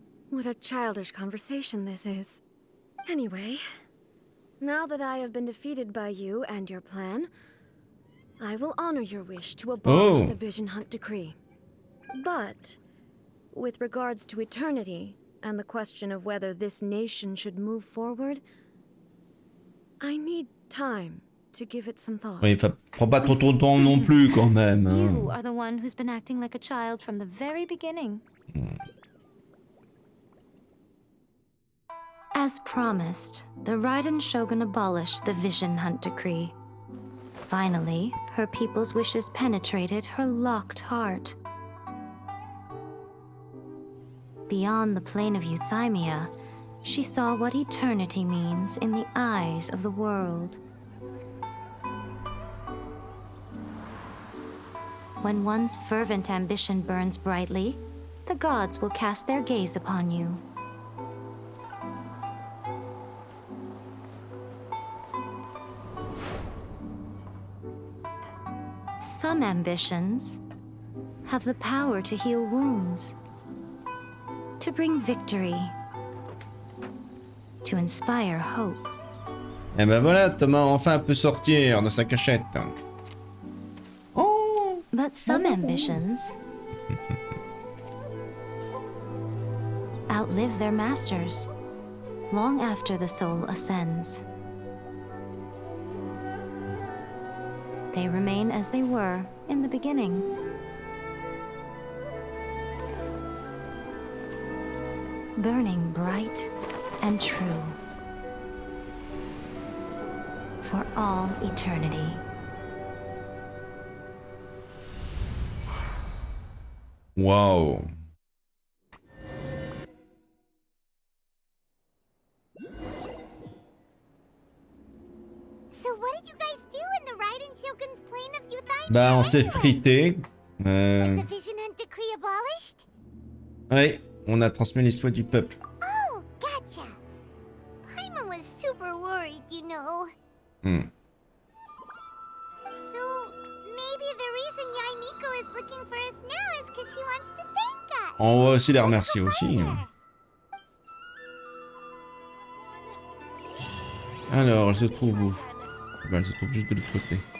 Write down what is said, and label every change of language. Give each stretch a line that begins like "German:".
English: What a childish conversation this is. Anyway, now that I have been defeated by you and your plan, I will honor your wish to abolish the Vision Hunt decree. But, with regards to eternity, and the question of whether this nation should move forward, I need time to give it some thought.
French: Oui, prends pas trop ton temps non plus, quand même. Hein.
English: You are the one who's been acting like a child from the very beginning. As promised, the Raiden Shogun abolished the Vision Hunt Decree. Finally, her people's wishes penetrated her locked heart. Beyond the plane of euthymia, she saw what eternity means in the eyes of the world. When one's fervent ambition burns brightly, the gods will cast their gaze upon you. Some ambitions have the power to heal wounds, to bring victory, to inspire hope.
French: Et ben voilà, Thomas enfin peut sortir de sa cachette. Oh.
English: But some ambitions outlive their masters long after the soul ascends. They remain as they were in the beginning. Burning bright and true for all eternity. Wow. So what did you guys do in the Raiden Shogun's plane of euthymia?
French: Bah, on s'est frité.
English: Was the Vision Hunt Decree abolished?
French: Ouais, on a transmis les souhaits du peuple.
English: Oh, gotcha. Paimon was super worried, you know. Hmm. So maybe the reason Yaimiko is looking for us now is because she wants to thank us.
French: On va aussi la remercier aussi. Alors, elle se trouve où? Bah, elle se trouve juste de l'autre côté.